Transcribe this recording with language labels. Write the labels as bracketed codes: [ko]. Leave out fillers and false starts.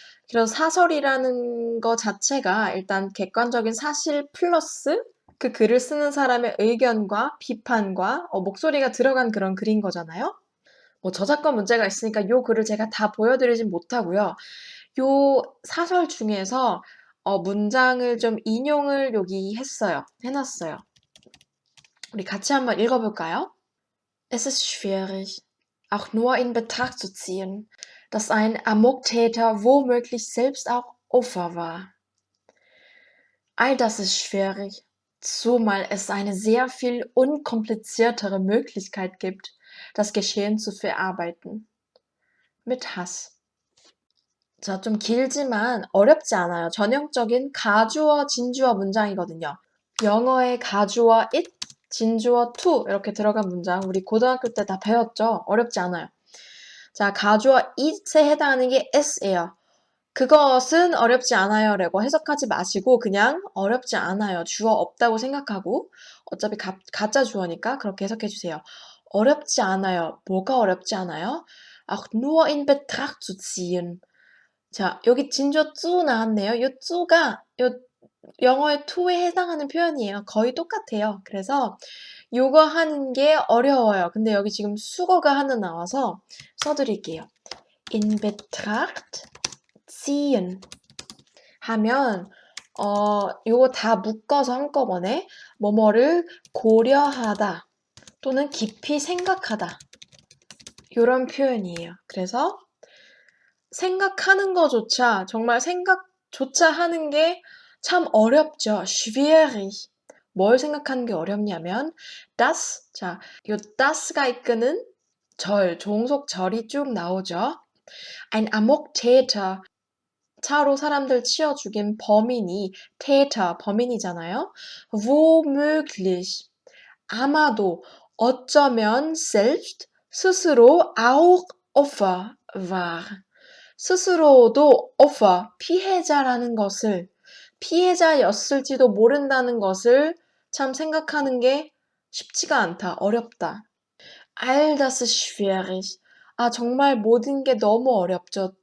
[ko] 그래서 사설이라는 거 자체가 일단 객관적인 사실 플러스 그 글을 쓰는 사람의 의견과 비판과 목소리가 들어간 그런 글인 거잖아요. 저작권 문제가 있으니까 요 글을 제가 다 보여드리진 못하고요. 요 사설 중에서 문장을 좀 인용을 여기 해놨어요. 우리 같이 한번 읽어볼까요? [de] Es ist schwierig, auch nur in Betracht zu ziehen, dass ein Amoktäter womöglich selbst auch Opfer war. All das ist schwierig, zumal es eine sehr viel unkompliziertere Möglichkeit gibt, das Geschehen zu verarbeiten. Mit Hass. [ko] 자, 좀 길지만 어렵지 않아요. 전형적인 가주어, 진주어 문장이거든요. 영어의 가주어 it, 진주어 to 이렇게 들어간 문장 우리 고등학교 때 다 배웠죠? 어렵지 않아요. 자, 가주어 it에 해당하는 게 s예요. 그것은 어렵지 않아요 라고 해석하지 마시고 그냥 어렵지 않아요. 주어 없다고 생각하고 어차피 가짜 주어니까 그렇게 해석해 주세요. 어렵지 않아요. 뭐가 어렵지 않아요? [de] Auch nur in Betracht zu ziehen. [ko] 자, 여기 진주어 쭈 나왔네요. 요 쭈가 영어의 to에 해당하는 표현이에요. 거의 똑같아요. 그래서 요거 하는 게 어려워요. 근데 여기 지금 수거가 하나 나와서 써드릴게요. In Betracht ziehen 하면 요거 다 묶어서 한꺼번에 뭐뭐를 고려하다 또는 깊이 생각하다 요런 표현이에요. 그래서 생각하는 거조차 정말 생각조차 하는 게 참 어렵죠. [de] schwierig. [ko] 뭘 생각하는 게 어렵냐면 das. 자, 요 das가 이끄는 종속절이 쭉 나오죠. [de] ein Amoktäter. [ko] 차로 사람들 치어 죽인 범인이 Täter, 범인이잖아요. [de] womöglich. [ko] 아마도 어쩌면 selbst 스스로 [de] auch Opfer war. [ko] 스스로도 Opfer, 피해자라는 것을 피해자였을지도 모른다는 것을 참 생각하는 게 쉽지가 않다. 어렵다. [de] All das ist schwierig. [ko] 아, 정말 모든 게 너무 어렵죠.